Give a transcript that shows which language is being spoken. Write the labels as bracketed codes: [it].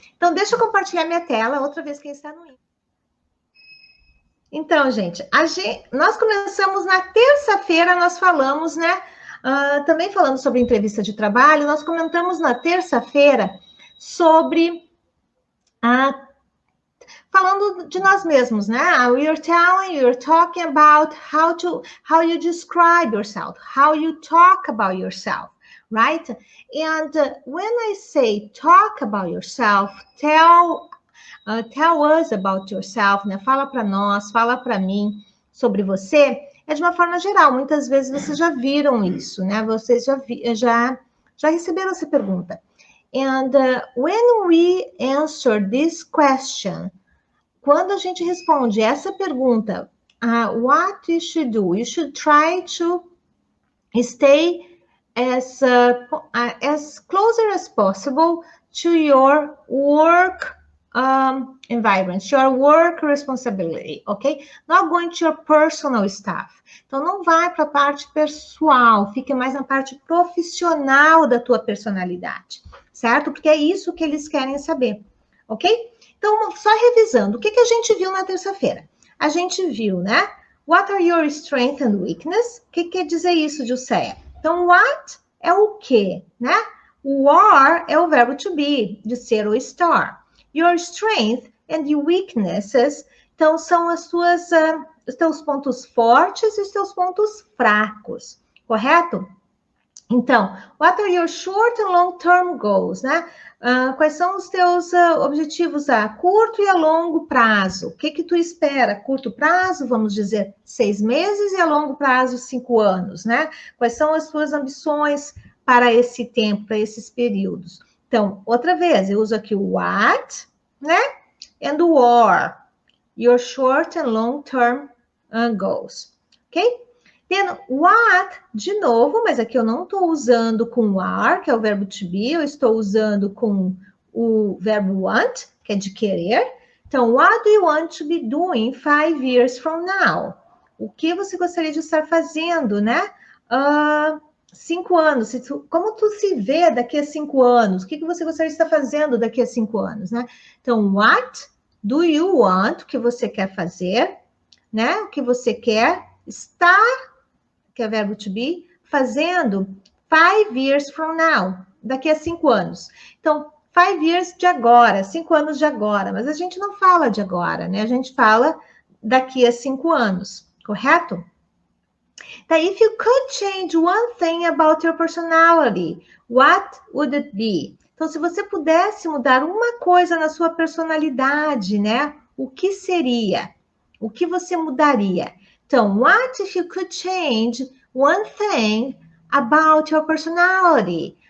[pt] Então, deixa eu compartilhar minha tela, outra vez quem está no Inglês. Então, gente, nós começamos na terça-feira, nós falamos, né? Também falando sobre entrevista de trabalho, nós comentamos na terça-feira sobre Falando de nós mesmos, né? [en] You're talking about how you describe yourself, how you talk about yourself, right? And when I say talk about yourself, tell us about yourself, né? [pt] Fala para nós, fala para mim sobre você, é de uma forma geral. Muitas vezes vocês já viram isso, né? Vocês já receberam essa pergunta. [en] And when we answer this question, [pt] quando a gente responde essa pergunta, [en] what you should do? You should try to stay as closer as possible to your work environment, your work responsibility, ok? Not going to your personal stuff. [pt] Então, não vai para a parte pessoal, fique mais na parte profissional da tua personalidade, certo? Porque é isso que eles querem saber, ok? Então, só revisando, o que a gente viu na terça-feira? A gente viu, né? [en] What are your strengths and weaknesses? [pt] O que quer dizer isso, Jusceia? Então, what é o quê, né? O are é o verbo to be, de ser ou estar. Your strength and your weaknesses, então, são as suas, os teus pontos fortes e os teus pontos fracos, correto? [en] Então, what are your short and long-term goals, né? [pt] Quais são os teus objetivos a curto e a longo prazo? O que tu espera? Curto prazo, vamos dizer, 6 meses, e a longo prazo, 5 anos, né? Quais são as tuas ambições para esse tempo, para esses períodos? Então, outra vez, eu uso aqui o what, né? [en] And o are, your short and long-term goals, ok? [pt] Then, what, de novo, mas aqui eu não estou usando com are, que é o verbo to be, eu estou usando com o verbo want, que é de querer. [en] Então, what do you want to be doing 5 years from now? [pt] O que você gostaria de estar fazendo, né? 5 anos. Como tu se vê daqui a 5 anos? O que você gostaria de estar fazendo daqui a 5 anos, né? Então, [en] what do you want? [pt] O que você quer fazer, né? O que você quer estar, que é verbo to be, fazendo [en] 5 years from now, [pt] daqui a 5 anos. Então, 5 years de agora, 5 anos de agora, mas a gente não fala de agora, né? A gente fala daqui a 5 anos, correto? [en] That if you could change one thing about your personality, what would it be? [pt] Então, se você pudesse mudar uma coisa na sua personalidade, né? O que seria? O que você mudaria? [en] Então, what if you could change one thing about your personality?